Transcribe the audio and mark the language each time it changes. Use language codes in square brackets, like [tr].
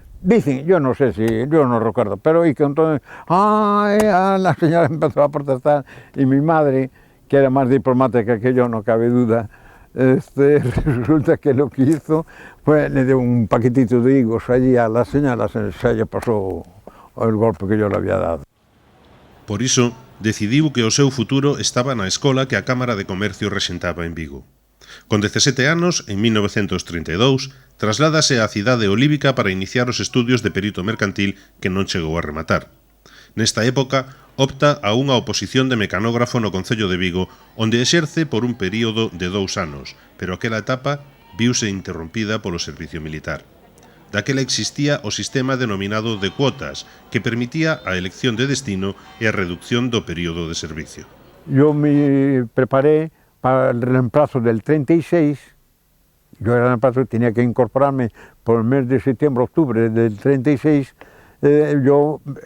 [es] Dicen, yo no sé si, yo no recuerdo, pero y que entonces, la señora empezó a protestar y mi madre, que era más diplomática que yo, no cabe duda, resulta que lo que hizo fue le dio un paquetito de higos allí a la señora, se le pasó el golpe que yo le había dado. [gl] Por iso, decidiu que o seu futuro estaba na escola que a Cámara de Comercio rexentaba en Vigo. Con 17 anos, en 1932, trasládase á cidade olívica para iniciar os estudios de perito mercantil que non chegou a rematar. Nesta época, opta a unha oposición de mecanógrafo no Concello de Vigo, onde exerce por un período de 2 anos, pero aquela etapa viuse interrompida polo servicio militar. Daquela existía o sistema denominado de cuotas, que permitía a elección de destino e a reducción do período de servicio. [es] Yo me preparé para el reemplazo del 36, yo era reemplazo, tenía que incorporarme por el mes de septiembre-octubre del 36, yo